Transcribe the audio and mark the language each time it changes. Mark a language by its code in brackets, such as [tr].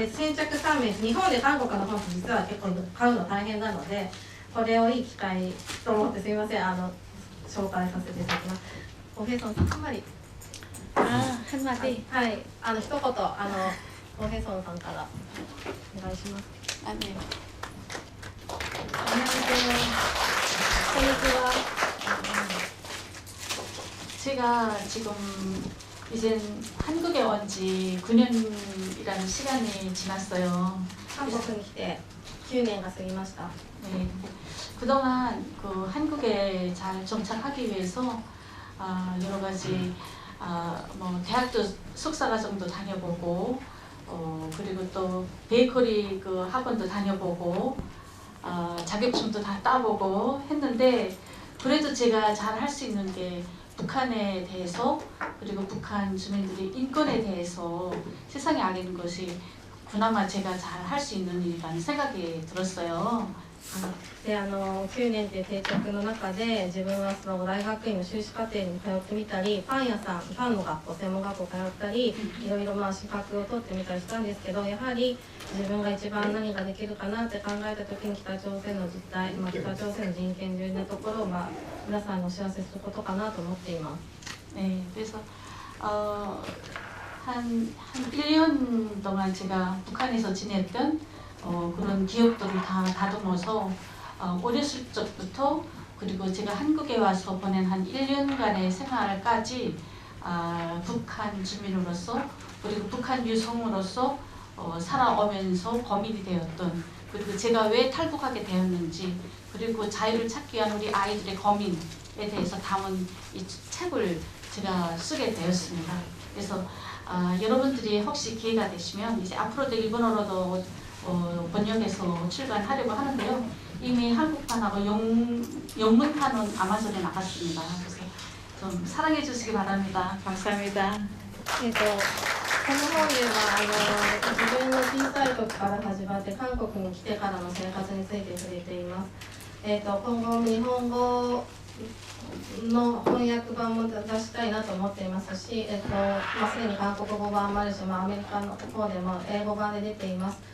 [ja] 先着3名、日本で韓国の本って実は結構買うの大変なので、これをいい機会と思ってすみません紹介させていただきます。オ・ヘソンさん、あんまり [ko] 한마디. [ja] はい、一言オ・ヘソンさんからお願いします。 [ko] 네. 안녕하세요. [ja] konnichiwa. [ko] 제가 지금 이제 한국에 온 지 9년이라는 시간이 지났어요. [ja] 韓国に来て9年が過ぎました。 [ko] 네. 그동안 그 한국에 잘 정착하기 위해서 여러 가지 뭐 대학도 석사과정도 다녀보고 그리고 또 베이커리 그 학원도 다녀보고 자격증도 다 따보고 했는데, 그래도 제가 잘 할 수 있는 게 북한에 대해서, 그리고 북한 주민들의 인권에 대해서 세상에 알리는 것이 그나마 제가 잘 할 수 있는 일이라는 생각이 들었어요. [ja] で9年という定着の中で自分は大学院の修士課程に通ってみたり、パンの学校、専門学校通ったり、いろいろ資格を取ってみたりしたんですけど、やはり自分が一番何ができるかなって考えた時に北朝鮮の実態、北朝鮮の人権重要なところを皆さんにお知らせすることかなと思っています。 [ko] 네, 그래서 한 1년 동안 제가 북한에서 지냈던 그런 기억들을 다 다듬어서 어렸을 적부터, 그리고 제가 한국에 와서 보낸 한 1년간의 생활까지 북한 주민으로서, 그리고 북한 유성으로서 살아오면서 고민이 되었던, 그리고 제가 왜 탈북하게 되었는지, 그리고 자유를 찾기 위한 우리 아이들의 고민에 대해서 담은 이 책을 제가 쓰게 되었습니다. 그래서 여러분들이 혹시 기회가 되시면 이제 앞으로도 일본어로도 번역해서 출간하려고 하는데요. 이미 한국판하고 영문판은 아마존에 나갔습니다. 그래서 좀 사랑해 주시기 바랍니다. 감사합니다. [ja] この本では自分の小さい時から始まって韓国に来てからの生活について触れています。今後日本語の翻訳版も出したいなと思っていますし、すでに韓国語版もあるし、アメリカの方でも英語版で出ています。